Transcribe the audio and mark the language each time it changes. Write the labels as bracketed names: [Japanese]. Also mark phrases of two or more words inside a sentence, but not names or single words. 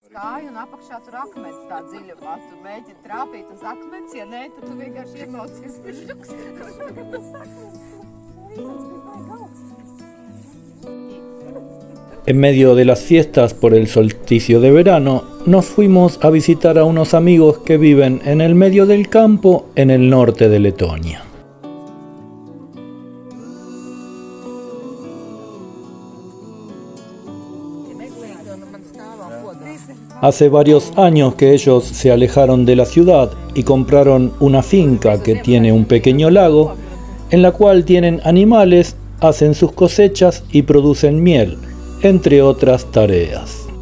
[Latvian] Kāju un apakšā tur akmens tā dziļumā. Tu mēģini trāpīt uz akmens, ja nē, tad tu vienkārši iemaucies višķuks. [Spanish] En medio de las fiestas por el solsticio de verano, nos fuimos a visitar a unos amigos que viven en el medio del campo en el norte de Letonia. Hace varios años que ellos se alejaron de la ciudad y compraron una finca que tiene un pequeño lago, en la cual tienen animales, hacen sus cosechas y producen miel, entre otras tareas.